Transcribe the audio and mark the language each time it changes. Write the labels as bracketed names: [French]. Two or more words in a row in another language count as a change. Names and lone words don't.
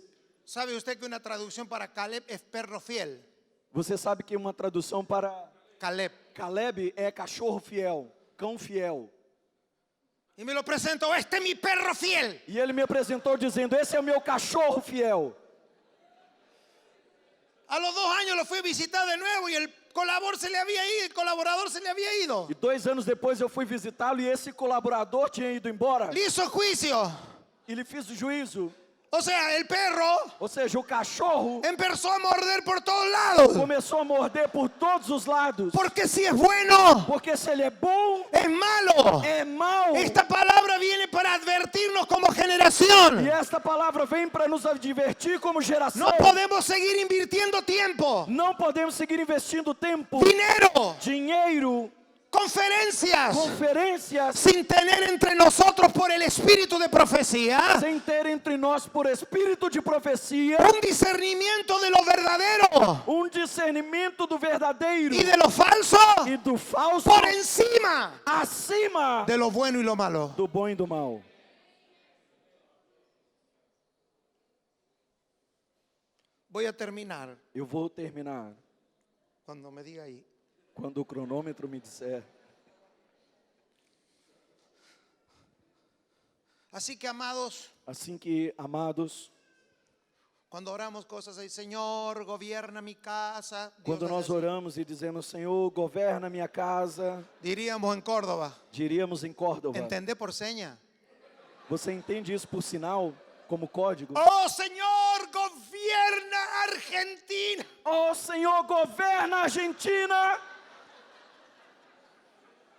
[Spanish] ¿Sabe usted que una traducción para Caleb es perro fiel? [Portuguese] Você sabe que uma tradução para Caleb. Caleb é cachorro fiel, cão fiel. [Spanish] Y me lo presentó, este es mi perro fiel. [Portuguese] E ele me apresentou dizendo, esse é o meu cachorro fiel. [Spanish] A los 2 años lo fui a visitar de nuevo y el colaborador se le había ido. [Portuguese] E 2 anos depois eu fui visitá-lo e esse colaborador tinha ido embora. [Spanish] Le hizo juicio. [Portuguese] E lhe fiz o juízo. [Spanish] O sea, el perro [Portuguese] Ou seja, o cachorro [Spanish] empezó a morder por todos lados. [Portuguese] começou a morder por todos os lados. [Spanish] Porque si es bueno, [Portuguese] Porque se ele é bom, [Spanish] es malo. [Portuguese] é mau. [Spanish] Esta palabra viene para advertirnos como generación. [Portuguese] E esta palavra vem para nos advertir como geração. [Spanish] No podemos seguir invirtiendo tiempo, [Portuguese] Não podemos seguir investindo tempo, [Spanish] dinero, [Portuguese] dinheiro, [Spanish] conferencias, [Portuguese] conferências, [Spanish] sin tener entre nosotros por el espíritu de profecía [Portuguese] sem ter entre nós por espírito de profecia [Spanish] un discernimiento de lo verdadero [Portuguese] um discernimento do verdadeiro [Spanish] y de lo falso [Portuguese] e do falso [Spanish] por encima [Portuguese] acima [Spanish] de lo bueno y lo malo. [Portuguese] do bom e do mal. [Spanish] Voy a terminar [Portuguese] Eu vou terminar [Spanish] cuando me diga ahí. [Portuguese] quando o cronômetro me disser. [Spanish] Así que, amados, [Portuguese] Assim que, amados, [Spanish] cuando oramos cosas ahí, Señor, gobierna mi casa, Dios [Portuguese] quando [Spanish] hace [Portuguese] nós [Spanish] así. [Portuguese] oramos e dizemos, Senhor, governa minha casa, [Spanish] Diríamos en Córdoba, [Portuguese] diríamos em Córdoba. [Spanish] ¿entendé por seña? [Portuguese] Você entende isso por sinal, como código? [Spanish] Oh, Señor, gobierna Argentina. [Portuguese] Oh, Senhor, governa a Argentina.